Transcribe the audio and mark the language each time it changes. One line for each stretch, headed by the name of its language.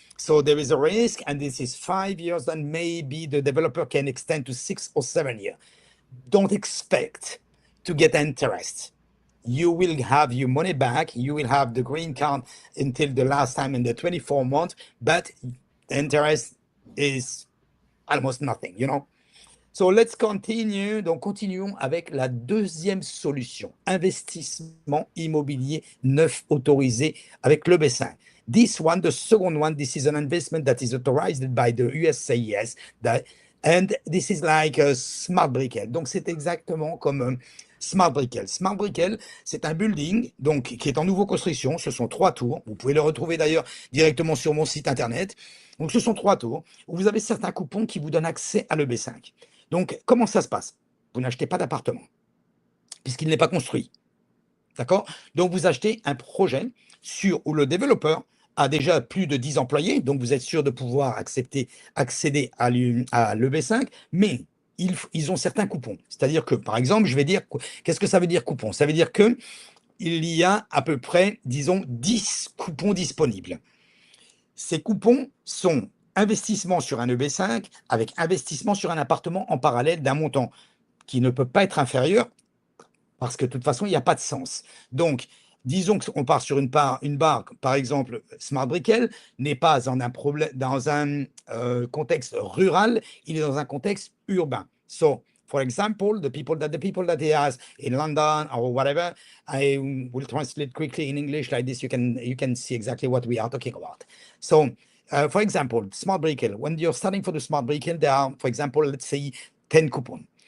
English: So there is a risk, and this is 5 years, and maybe the developer can extend to 6 or 7 years. Don't expect to get interest. You will have your money back, you will have the green card until the last time in the 24 months, but the interest is almost nothing, you know. So let's continue.
French: Donc, continuons avec la deuxième solution. Investissement immobilier neuf autorisé avec l'EB5.
English: This one, the second one, this is an investment that is authorized by the USCIS. And this is like a Smart Brickell.
French: Donc, c'est exactement comme Smart Brickell. Smart Brickell, c'est un building donc, qui est en nouveau construction. Ce sont 3 tours. Vous pouvez le retrouver d'ailleurs directement sur mon site internet. Donc, ce sont 3 tours où vous avez certains coupons qui vous donnent accès à l'EB5. Donc, comment ça se passe? Vous n'achetez pas d'appartement, puisqu'il n'est pas construit. D'accord? Donc, vous achetez un projet où le développeur a déjà plus de 10 employés, donc vous êtes sûr de pouvoir accéder à l'EB5, mais ils ont certains coupons. C'est-à-dire que, par exemple, je vais dire, qu'est-ce que ça veut dire coupon? Ça veut dire qu'il y a à peu près, disons, 10 coupons disponibles. Ces coupons sont investissement sur un EB5 avec investissement sur un appartement en parallèle d'un montant qui ne peut pas être inférieur, parce que de toute façon, il n'y a pas de sens. Donc, disons qu'on part sur une barre, par exemple, Smart Brickell n'est pas dans un contexte rural, il est dans un contexte urbain.
English: So, for example, the people that he has in London or whatever, I will translate quickly in English like this. You can see exactly what we are talking about. So, for example, Smart Brickell, when you're starting for the Smart Brickell, there are, for example, let's say 10 coupons.